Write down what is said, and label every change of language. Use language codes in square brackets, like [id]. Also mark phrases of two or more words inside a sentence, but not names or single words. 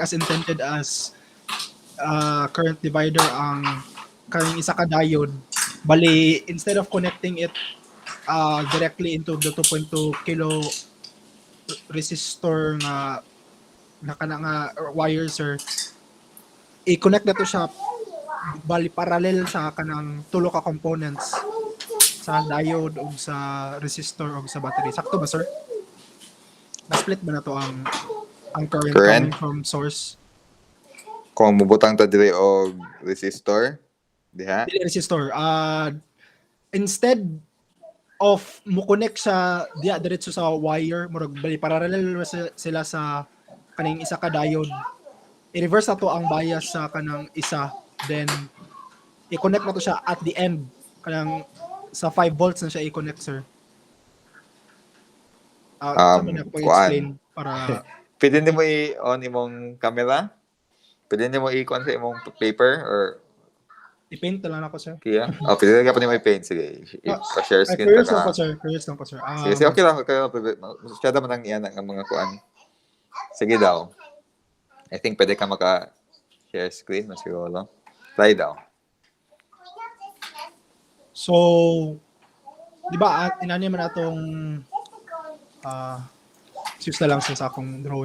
[en] as intended as current divider [ceb] ang kaning isa ka diode, bali [en] instead of connecting it directly into the 2.2 kilo resistor [ceb] nga kana nga wire sir, i-connect na to siya bali parallel sa kanang tulo ka components sa diode o sa resistor o sa battery. Sakto ba sir? Na-split ba na to ang current Current? [en] coming from source? [ceb] Kung mubutang ta dire og resistor, diha. Dili resistor. [en] Instead of [ceb] mo connect sa diya diretso sa wire, murag bali parallel sila sa kaning isa ka diode. I-reverse na to ang bias sa kanang isa, then i-connect na to siya [en] at the end [ceb] kanang sa 5 volts na siya i-connect sir. Sabi na ko explain para Pwede nimo i-on imong camera? Pwede nimo i-on sa imong paper or i-paint na lang ako sir. Kia? Oh, pwede ka pa nimo i-paint. Sige, pa- [en] share screen [ceb] ta Curious lang ka. [tl] po sir. Curious lang po sir. [ceb] Sige, sige, okay lang. Okay lang. Masyado man ang iyan ang mga kuan. Sige daw. [en] I think [ceb] pwede ka maka- [en] share screen. [ceb] Mas siguro. Try daw. So, di ba, inani man atong sus na lang sa akong drawing.